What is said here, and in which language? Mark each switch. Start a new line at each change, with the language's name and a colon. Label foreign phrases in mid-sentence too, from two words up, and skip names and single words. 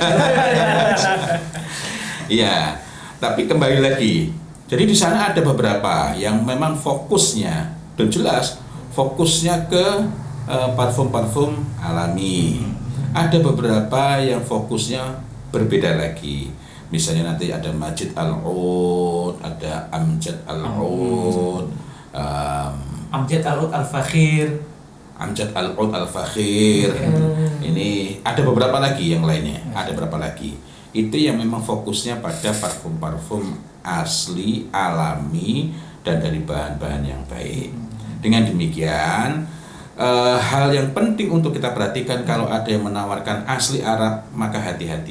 Indonesian: Iya, tapi kembali lagi. Jadi di sana ada beberapa yang memang fokusnya dan jelas fokusnya ke parfum-parfum alami. Ada beberapa yang fokusnya berbeda lagi. Misalnya nanti ada Majid Al-Oud, ada Amjad Al-Oud, Amjad Al-Oud Al-Fakhir. Amjad Al-Oud Al-Fakhir. Ini ada beberapa lagi yang lainnya. Ada beberapa lagi. Itu yang memang fokusnya pada parfum-parfum asli, alami, dan dari bahan-bahan yang baik. Dengan demikian, hal yang penting untuk kita perhatikan kalau ada yang menawarkan asli Arab, maka hati-hati.